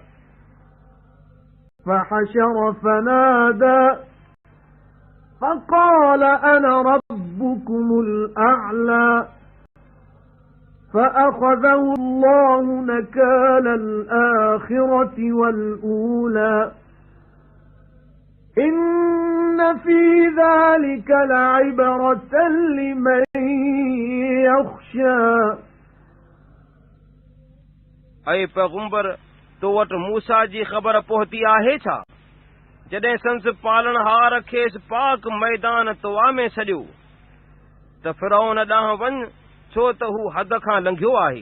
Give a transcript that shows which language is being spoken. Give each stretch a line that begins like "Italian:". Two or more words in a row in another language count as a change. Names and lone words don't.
Arabic: فحشر فنادى فقال أنا ربكم الأعلى فأخذه الله نكال الآخرة والأولى إن في ذلك لعبرة لمن يخشى.
Sindhi: ऐं पैगंबर तो वटि मूसा जी ख़बर पहुती आहे छा? जॾहिं संस पालनहार खेसि पाक मैदान तवा में छॾियो त फिरौन ॾांहुं वञ छो त हू हद खां लंघियो आहे।